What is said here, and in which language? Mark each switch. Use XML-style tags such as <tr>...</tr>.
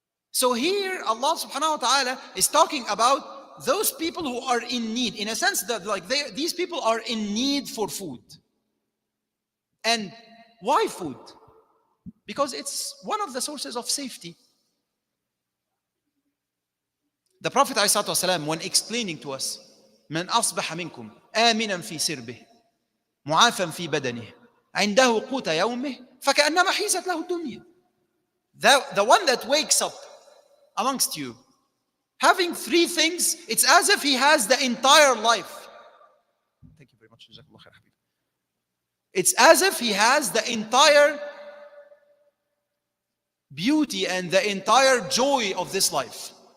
<en>So here Allah subhanahu wa ta'ala is talking about those people who are in need, in a sense that these people are in need for food. And why food? Because it's one of the sources of safety. The Prophet ﷺ, when explaining to us,</en> <ar>من أصبح منكم آمنا في سربه معافا في بدنه عنده قوت يومه فكأنما حيزت له الدنيا.</ar> <en>The one that wakes up amongst you having three things, it's as if he has the entire life. Thank you very much. It's as if he has the entire beauty and the entire joy of this life.</en>